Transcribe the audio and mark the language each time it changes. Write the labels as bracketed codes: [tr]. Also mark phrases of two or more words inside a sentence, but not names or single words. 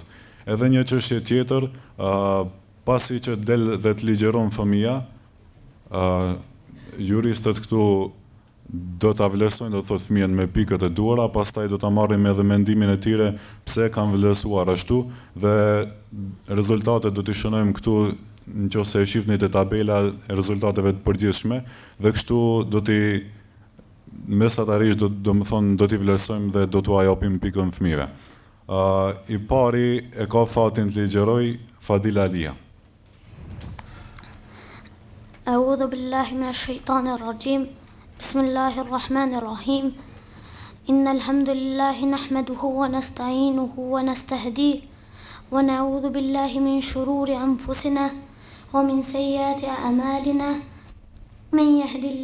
[sq] Edhe një çështje tjetër, pasi që del dhe të ligjeron fëmia, juristët këtu do ta vlerësojnë, do thotë fëmijën me pikët e duara, pastaj do ta marrim edhe mendimin e tyre pse kanë vlerësuar ashtu dhe rezultatet do t'i shënojmë këtu nëse e shihni te tabela e rezultateve të përgjithshme dhe kështu do t'i mesatarisht do të thonë do t'i vlerësojmë dhe do t'u japim pikën fëmijëve. I pari e ka fatin të ligjeroj Fadila Alia. [ar] أعوذ بالله من الشيطان الرجيم بسم الله الرحمن الرحيم إن الحمد لله نحمده ونستعينه ونستهديه ونعوذ بالله من شرور أنفسنا ومن سيئات أعمالنا من يهد